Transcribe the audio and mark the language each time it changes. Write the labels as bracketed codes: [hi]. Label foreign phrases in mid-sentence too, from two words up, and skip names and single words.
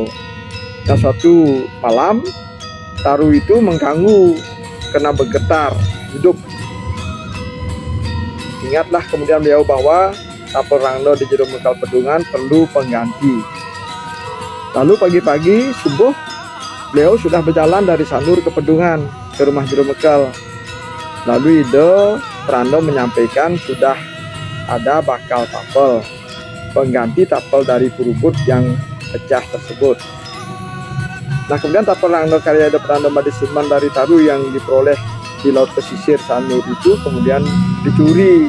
[id] Nah, suatu malam taruh itu mengganggu karena bergetar hidup. Ingatlah kemudian beliau bahwa tapel rangdo di Jero Mekal Pedungan perlu pengganti. Lalu pagi-pagi subuh beliau sudah berjalan dari Sanur ke Pedungan ke rumah Jero Mekal. Lalu Ida Pranda menyampaikan sudah ada bakal tapel pengganti tapel dari Perubud yang pecah tersebut. Nah, kemudian tapel rangdo karya Ida Pranda Madis Demen dari taruh yang diperoleh di laut pesisir Sanur itu kemudian dicuri.